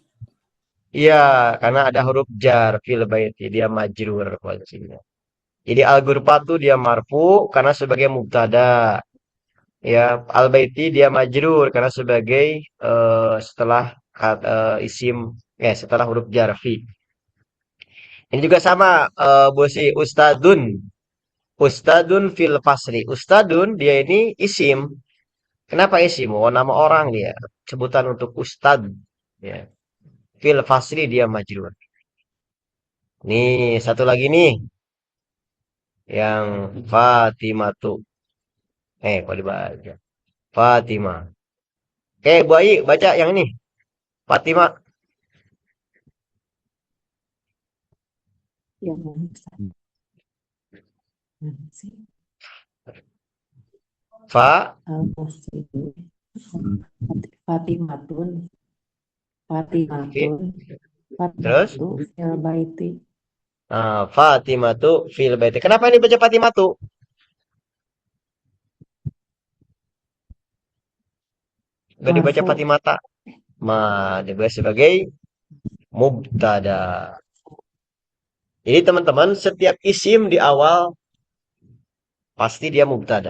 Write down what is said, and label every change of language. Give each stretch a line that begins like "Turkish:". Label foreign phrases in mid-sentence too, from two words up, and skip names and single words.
Indonesian: Iya, karena ada huruf jar
Arabic: fil baiti,
Indonesian: dia majrur posisinya. Jadi
Arabic: al ghurfatu
Indonesian: dia marfu karena sebagai mubtada. Ya,
Arabic: al baiti
Indonesian: dia majrur karena sebagai setelah isim setelah huruf jar fi. Ini juga sama
Arabic: Bosi ustadun. Ustadun fil fasri.
Indonesian: Ustadun dia ini isim. Kenapa isim? Oh, nama orang dia. Sebutan untuk ustad. Ya.
Arabic: Fil fasri
Indonesian: dia majrur. Nih, satu lagi nih. Yang Fatimatu. Kok dibaca? Fatimah. Bu Ayi, baca yang ini. Fatimah. Yang mana sih? Fa. Fatimatun. Fi. Fatimatun. Terus?
Arabic: Fatimatu fil baiti. Fatimatu fil baiti.
Indonesian: Kenapa ini baca Fatimatu? Gak dibaca Marfu. Fatimata. Juga sebagai mubtada. Jadi teman-teman, setiap isim di awal pasti dia mubtada.